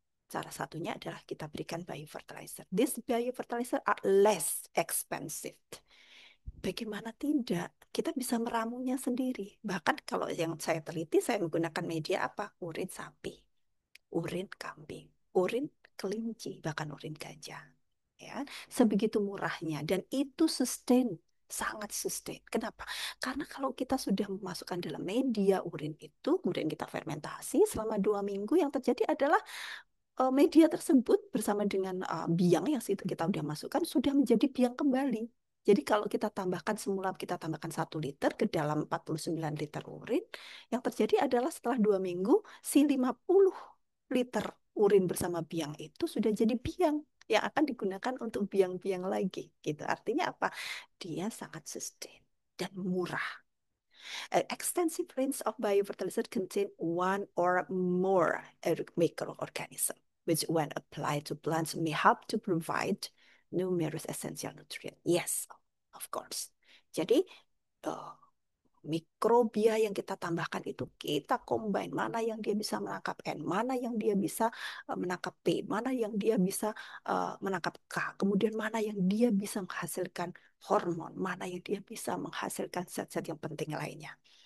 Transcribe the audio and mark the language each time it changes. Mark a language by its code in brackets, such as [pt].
[id] Salah satunya adalah kita berikan biofertilizer. [en] This biofertilizer are less expensive. [id] Bagaimana tidak? Kita bisa meramunya sendiri. Bahkan kalau yang saya teliti, saya menggunakan media apa? Urin sapi, urin kambing, urin kelinci, bahkan urin gajah. Ya, sebegitu murahnya dan itu sustain, sangat sustain. Kenapa? Karena kalau kita sudah memasukkan dalam media urin itu, kemudian kita fermentasi selama 2 minggu, yang terjadi adalah media tersebut bersama dengan biang yang situ kita udah masukkan sudah menjadi biang kembali. Jadi kalau kita tambahkan semula kita tambahkan 1 liter ke dalam 49 liter urin, yang terjadi adalah setelah 2 minggu si 50 liter urin bersama biang itu sudah jadi biang yang akan digunakan untuk biang-biang lagi. Gitu. Artinya apa? Dia sangat sustain dan murah. [en] An extensive range of biofertilizer contain one or more microorganisms, which when applied to plants may help to provide numerous essential nutrients. Yes, of course. [id] Jadi uh, mikrobia yang kita tambahkan itu kita combine mana yang dia bisa menangkap N, mana yang dia bisa menangkap P, mana yang dia bisa menangkap K, kemudian mana yang dia bisa menghasilkan hormon, mana yang dia bisa menghasilkan zat-zat yang penting lainnya.